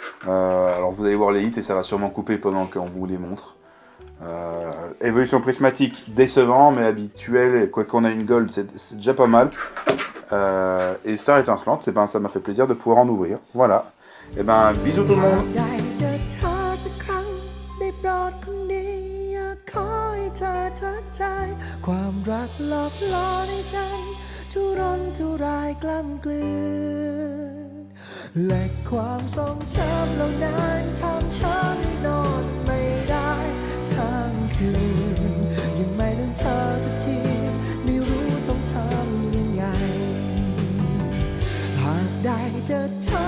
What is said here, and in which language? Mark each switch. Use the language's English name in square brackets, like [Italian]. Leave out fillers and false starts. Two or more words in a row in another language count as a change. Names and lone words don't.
[French] Alors vous allez voir les hits et ça va sûrement couper pendant qu'on vous les montre. Évolution prismatique, décevant, mais habituel. Et quoi qu'on a une gold, c'est déjà pas mal. Et Star étincelante, et ben, ça m'a fait plaisir de pouvoir en ouvrir. Voilà. Et ben, bisous tout le monde. [Thai] ได้เจอเธอสักครั้งได้โปรดคนดีอยากขอให้เธอทักทายความรักหลอกล่อในฉันทุรนทุรายกล้ำกลืนและความทรงจำเหล่านั้นทำฉันนอนไม่ได้ทั้งคืนยังไม่ลืมเธอสักทีไม่รู้ต้องทำยังไงหากได้เจอ